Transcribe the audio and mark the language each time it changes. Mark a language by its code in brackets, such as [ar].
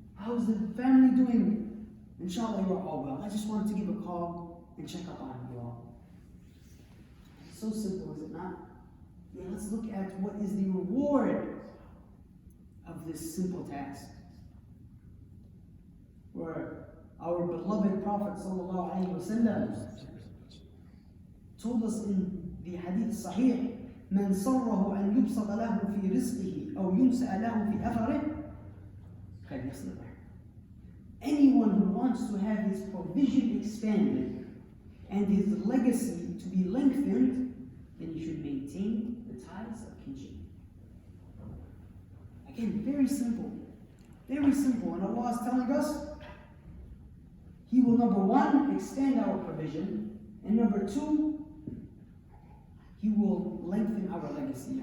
[en] How's the family doing? Inshallah, you are all well. I just wanted to give a call and check up on you all. It's so simple, is it not? Yeah, let's look at what is the reward of this simple task. Where our beloved Prophet sallallahu alaihi wasallam told us in the hadith sahih, [ar] من صره أن يبسط له في رزقه أو ينسأ له في أثره فليصل له. [en] Anyone who wants to have his provision expanded and his legacy to be lengthened, then he should maintain the ties of kinship. Again, very simple. Very simple. And Allah is telling us He will, number one, expand our provision, and number two, He will lengthen our legacy.